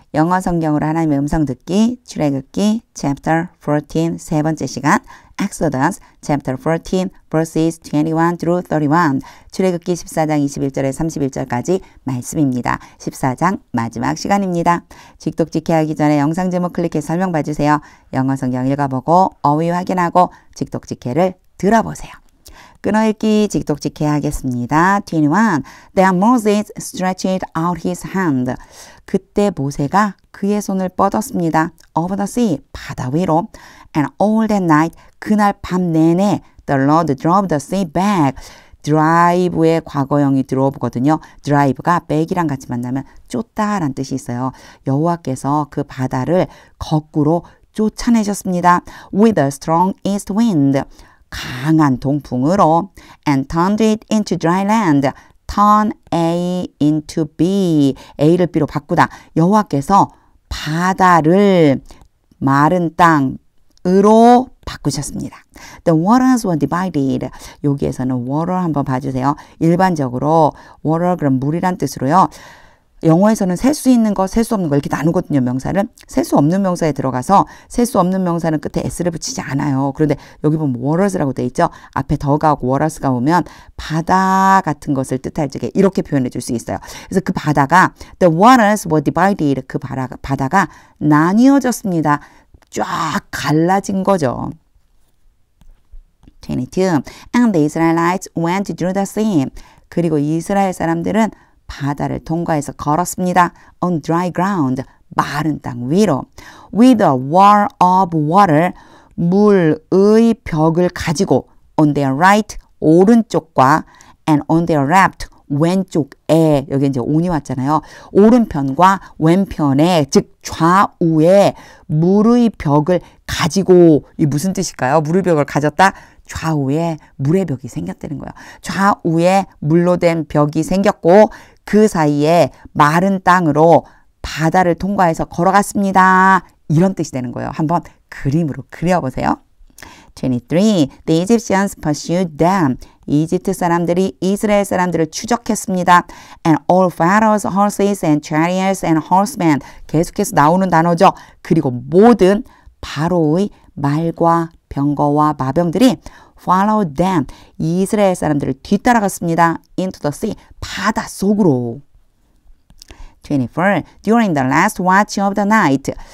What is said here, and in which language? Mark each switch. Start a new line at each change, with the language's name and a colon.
Korean: 영어 성경으로 하나님의 음성 듣기, 출애굽기 Chapter 14 세 번째 시간
English: Exodus Chapter 14 verses 21 through 31
Korean: 출애굽기 14장 21절에 31절까지 말씀입니다. 14장 마지막 시간입니다. 직독직해 하기 전에 영상 제목 클릭해 설명 봐주세요. 영어 성경 읽어보고 어휘 확인하고 직독직해를 들어보세요. 끊어읽기 직독직해 하겠습니다. 21.
English: Then Moses stretched out his hand.
Korean: 그때 모세가 그의 손을 뻗었습니다.
English: Over the sea,
Korean: 바다 위로.
English: And all that night,
Korean: 그날 밤 내내
English: the Lord drove the sea back.
Korean: 드라이브의 과거형이 드로브거든요. 드라이브가 back이랑 같이 만나면 쫓다라는 뜻이 있어요. 여호와께서 그 바다를 거꾸로 쫓아내셨습니다.
English: With a strong east wind.
Korean: 강한 동풍으로
English: and turned it into dry land. turn A into B.
Korean: A를 B로 바꾸다. 여호와께서 바다를 마른 땅으로 바꾸셨습니다.
English: The waters were divided.
Korean: 여기에서는 water 한번 봐주세요. 일반적으로 water 그럼 물이란 뜻으로요. 영어에서는 셀 수 있는 거, 셀 수 없는 거 이렇게 나누거든요. 명사를. 셀 수 없는 명사에 들어가서 셀 수 없는 명사는 끝에 s를 붙이지 않아요. 그런데 여기 보면 waters라고 돼 있죠. 앞에 더가고 waters가 오면 바다 같은 것을 뜻할 적에 이렇게 표현해 줄 수 있어요. 그래서 그 바다가
English: the waters were divided.
Korean: 그 바다가 나뉘어졌습니다. 쫙 갈라진 거죠. 22.
English: And the Israelites went through the sea.
Korean: 그리고 이스라엘 사람들은 바다를 통과해서 걸었습니다.
English: On dry ground,
Korean: 마른 땅 위로.
English: With a wall of water,
Korean: 물의 벽을 가지고
English: on their right,
Korean: 오른쪽과
English: and on their left,
Korean: 왼쪽에, 여기 이제 on이 왔잖아요. 오른편과 왼편에, 즉 좌우에 물의 벽을 가지고, 이 무슨 뜻일까요? 물의 벽을 가졌다? 좌우에 물의 벽이 생겼다는 거예요. 좌우에 물로 된 벽이 생겼고 그 사이에 마른 땅으로 바다를 통과해서 걸어갔습니다. 이런 뜻이 되는 거예요. 한번 그림으로 그려보세요. 23.
English: The Egyptians pursued them.
Korean: 이집트 사람들이 이스라엘 사람들을 추적했습니다.
English: And all Pharaoh's horses and chariots and horsemen.
Korean: 계속해서 나오는 단어죠. 그리고 모든 바로의 말과 병거와 마병들이
English: followed them.
Korean: 이스라엘 사람들을 뒤따라갔습니다.
English: into the sea.
Korean: 바다 속으로.
English: 24. During the last watch of the night.